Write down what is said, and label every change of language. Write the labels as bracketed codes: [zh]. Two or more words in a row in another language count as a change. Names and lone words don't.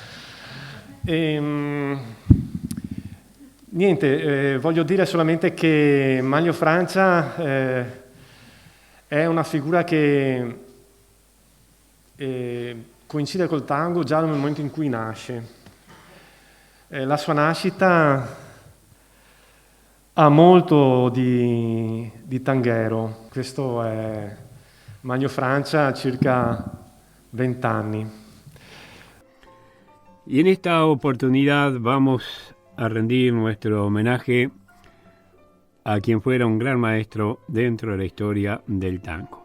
[it] Niente, voglio dire solamente che Manlio Francia è una figura che coincide col tango già nel momento in cui nasce. La sua nascita ha molto di tanghero. Questo è Manlio Francia a circa 20 anni. [es] Y en esta oportunidad vamos a rendir nuestro homenaje a quien fuera un gran maestro dentro de la historia del tango.